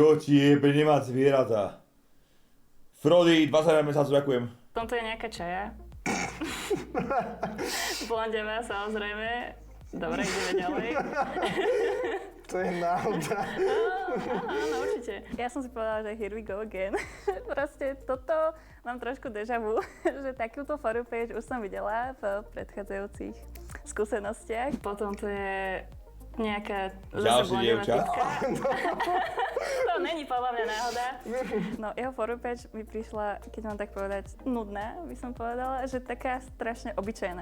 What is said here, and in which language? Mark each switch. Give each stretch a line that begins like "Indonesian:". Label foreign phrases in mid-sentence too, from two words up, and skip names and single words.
Slovak: Čo ti jebe nemať zvieratá? Frody, 20 mesiacov, ďakujem. V tomto je nejaká čaja. Blondiavá, samozrejme. Dobre, ideme ďalej. To je náhoda. Áno, určite. Ja som si povedala, že
English: here we go again.
Slovak: Proste toto mám trošku déjà vu, že takúto
English: For You page
Slovak: už som videla v predchádzajúcich skúsenostiach. Potom to je nejaká zase blondiavá typka. To není podľa mňa náhoda. No, jeho
English: For You page
Slovak: mi prišla, keď mám tak povedať, nudná, by som povedala, že taká strašne obyčajná.